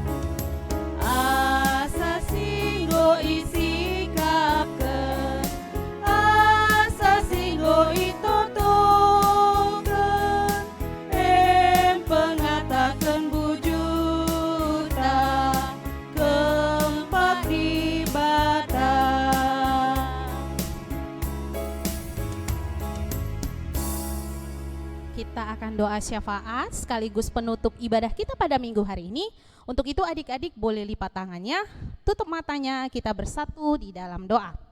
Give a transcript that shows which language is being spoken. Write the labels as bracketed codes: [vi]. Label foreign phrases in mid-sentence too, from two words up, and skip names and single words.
[btx] Asa singgo isi kapken, asa singgo itotoken, pengatakan bujuta, kempak di bata. [id] Kita akan doa syafaat sekaligus penutup ibadah kita pada minggu hari ini. Untuk itu adik-adik boleh lipat tangannya, tutup matanya, kita bersatu di dalam doa.